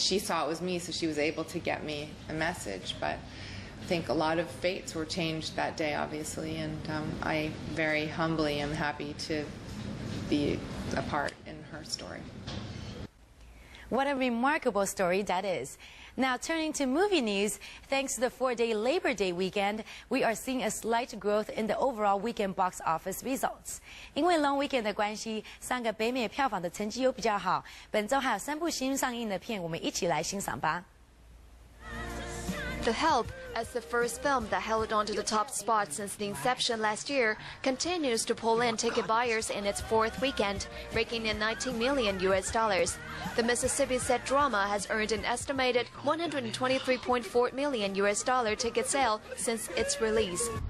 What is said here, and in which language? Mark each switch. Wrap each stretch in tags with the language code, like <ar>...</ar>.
<en>She saw it was me, so she was able to get me a message, but I think a lot of fates were changed that day, obviously, and I very humbly am happy to be a part in her story. What a remarkable story that is. Now, turning to movie news, thanks to the 4-day Labor Day weekend, we are seeing a slight growth in the overall weekend box office results.</en> <zh>因为 Long Weekend 的关系，3个北美票房的成绩又比较好。本周还有3部新上映的片，我们一起来欣赏吧。</zh> <en>The Help, as the first film that held on to the top spot since the inception last year, continues to pull in ticket buyers in its 4th weekend, raking in $19 million. The Mississippi-set drama has earned an estimated $123.4 million ticket sale since its release.</en>